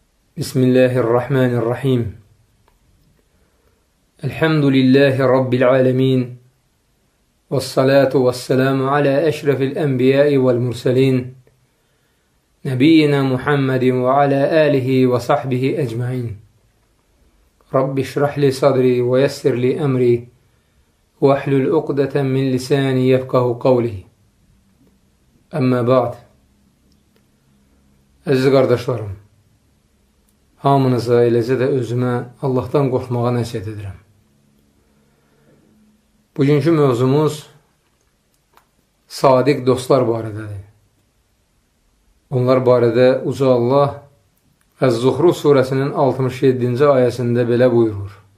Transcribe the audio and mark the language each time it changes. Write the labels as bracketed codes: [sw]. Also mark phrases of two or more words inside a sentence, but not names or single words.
[ar] بسم الله الرحمن الرحيم الحمد لله رب العالمين. والصلاة والسلام على أشرف الأنبياء والمرسلين. نبينا محمد وعلى آله وصحبه أجمعين. رب اشرح لي صدري ويسر لي أمري. واحلل عقدة من لساني يفقهوا قولي. أما بعد. [az] Əziz qardaşlarım, hamınıza, eləcə də özümə Allahdan qorxmağa nəsihət edirəm. Bugünkü mövzumuz sadiq dostlar barədədir. Onlar barədə Uca Allah Əz-Zuhruf surəsinin 67-ci ayəsində belə buyurur.